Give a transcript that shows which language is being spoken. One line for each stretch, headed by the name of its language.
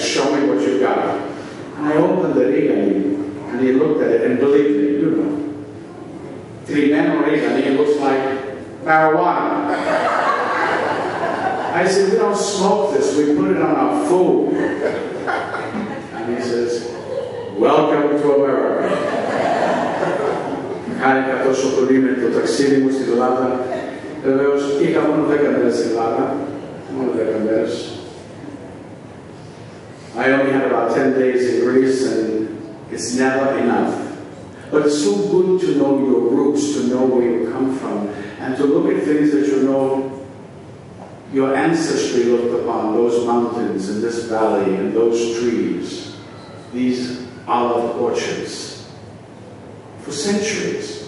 English: Show me what you've got. And I opened the oregano, and he looked at it, and believe me, you know, Trimeno oregano, it looks like marijuana. I said, we don't smoke this, we put it on our food. And he says, welcome to America.
Greek: Χάρηκα τόσο πολύ με το ταξίδι μου στην Ελλάδα. Βεβαίως, είχα μόνο 10 μέρες στην Ελλάδα. Μόνο 10 μέρες.
English: I only had about 10 days in Greece, and it's never enough. But it's so good to know your roots, to know where you come from, and to look at things that you know your ancestry looked upon, those mountains and this valley and those trees, these olive orchards, for centuries.